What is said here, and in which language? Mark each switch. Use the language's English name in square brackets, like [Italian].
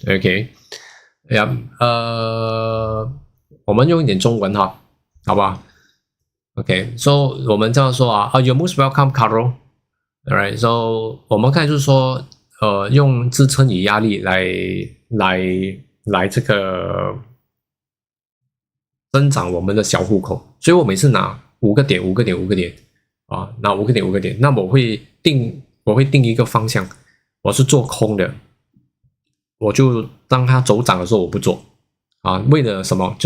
[English] Okay, yeah, [Chinese] 我们用一点中文哈，好不好？ [English] Okay, so [Chinese] 我们这样说啊， [English] you're most welcome, Carol. Alright, so [Chinese] 我们刚才就是说，用支撑与压力来这个增长我们的小户口，所以我每次拿5个点啊，拿5个点，那么我会定一个方向，我是做空的，我就当它走涨的时候我不做啊，为了什么？